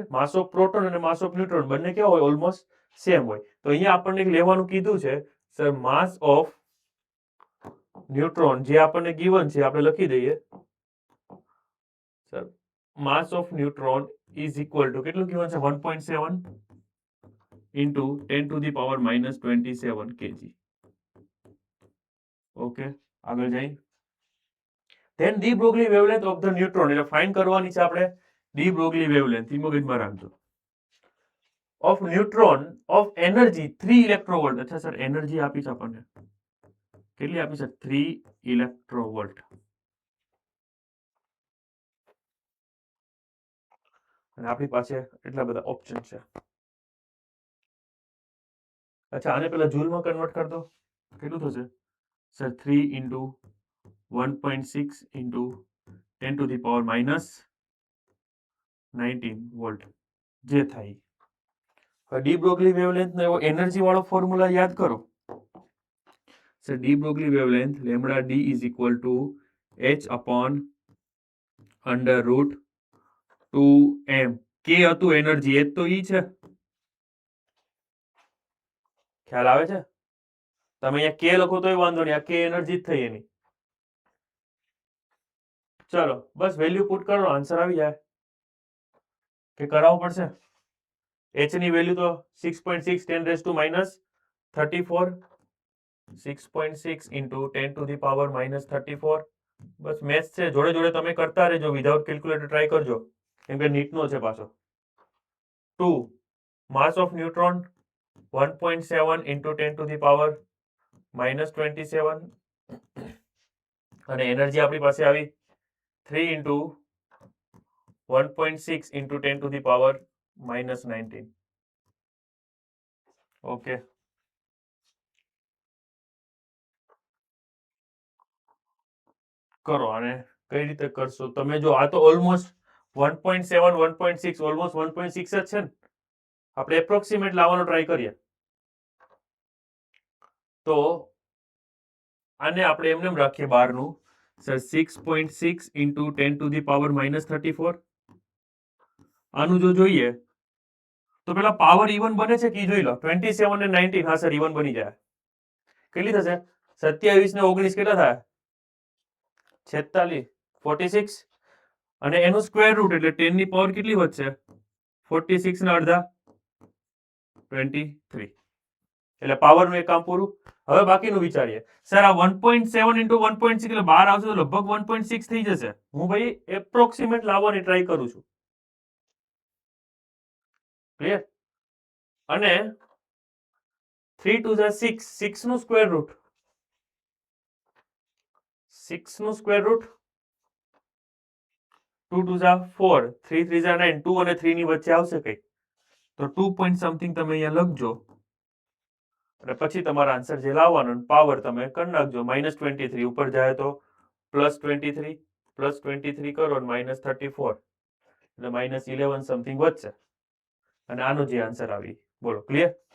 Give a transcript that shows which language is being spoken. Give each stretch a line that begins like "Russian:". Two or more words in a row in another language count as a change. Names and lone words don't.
English: mass of proton
Gujarati: અને
English: mass of neutron
Gujarati: બંને કેવા હોય?
English: almost same
Gujarati: હોય. તો અહીંયા આપણને લેવાનું કીધું છે સર,
English: mass of neutron
Gujarati: જે આપણને ગિવન છે આપણે લખી દઈએ સર,
English: mass of neutron is equal to
Gujarati: કેટલું ગિવન છે?
English: 1.7 into 10 to the power minus 27 kg.
Gujarati: ઓકે, આગળ જઈ.
English: then de Broglie wavelength of the neutron,
Gujarati: એટલે ફાઇન્ડ કરવાની છે આપણે ડી બ્રોગલી વેવલેન્થ. મગજમાં રાખજો.
English: of neutron of energy 3 electronvolt.
Gujarati: અચ્છા સર, એનર્જી આપી છે આપણને, કેટલી આપી છે? 3 ઇલેક્ટ્રોવોલ્ટ. અને આપણી પાસે એટલા બધા ઓપ્શન છે. અચ્છા, આને પેલા જૂલમાં કન્વર્ટ કરી દો, કેટલું થશે સર?
English: 3 into 1.6 into 10 to the power minus 19 વોલ્ટ
Gujarati: જે થાય. ડી બ્રોગલી વેવલેન્થ નો એવો એનર્જી વાળો ફોર્મ્યુલા યાદ કરો સર.
English: de Broglie wavelength lambda d is equal to h upon under root 2m.
Gujarati: કે હતું એનર્જી, એ તો ઈ છે. ખ્યાલ આવે છે? તમે અહીંયા કે લખો તોય વાંધો નહીં, આ કે એનર્જી જ થઈ એની. ચલો બસ
English: value put
Gujarati: કરો, આન્સર આવી જાય. કે કરાવવું પડશે? h ની વેલ્યુ તો 6.6 10⁻34,
English: 6.6 into 10 to the power minus 34.
Gujarati: બસ મેથ્સ છે, જોડે જોડે તમે કરતા રહેજો,
English: without calculator
Gujarati: ટ્રાય કરજો, કેમ કે નીટનો છે પાછો.
English: 2 mass of neutron 1.7 into 10 to the power minus 27,
Gujarati: અને એનર્જી આપણી પાસે આવી
English: 3 into 1.6 into 10 to the power minus 19.
Gujarati: ઓકે, કરો. અને કઈ રીતે કરશો તમે? જો આ તો ઓલમોસ્ટ 1.7 1.6 ઓલમોસ્ટ 1.6 જ છે ને, આપણે એપ્રોક્સિમેટ લાવવાનો ટ્રાય કરીએ. તો આને આપણે એમને રાખીએ બહારનું સર,
English: 6.6 into 10 to the power minus 34.
Gujarati: આનું જો જોઈએ તો પેલા
English: power even
Gujarati: બને છે કે જોઈ લો, 27 અને 19. હા સર, ઇવન બની જાય. કેટલી થશે? 27 ને 19 કેટલા થાય? 46, 46. અને એનું
English: square root
Gujarati: એટલે 10 ની પાવર કેટલી વધશે? 46 ના અડધા 23. એટલે પાવરનું એક કામ પૂરું. હવે બાકીનું વિચારીએ સર. આ 1.7 into 1.6 એટલે બહાર આવશે તો લગભગ 1.6 થઈ જશે. હું ભાઈ એપ્રોક્સિમેટ લાવવાની ટ્રાય કરું છું. ક્લિયર? અને
English: 3 to the 6,
Gujarati: 6 નું
English: square root,
Gujarati: 6 નું
English: square root, 2 to the 4, 3 3 the 9,
Gujarati: 2 અને 3 ની વચ્ચે આવશે કઈ તો
English: 2 point something
Gujarati: તમે અહીંયા લખજો, અને પછી તમારા આન્સર જે લાવવાનો પાવર તમે કરી નાખજો. -23 ઉપર જાય તો +23, +23 કરો, -34 એટલે -11 સમથિંગ વધશે. અને આનો જે આન્સર આવી. બોલો ક્લિયર?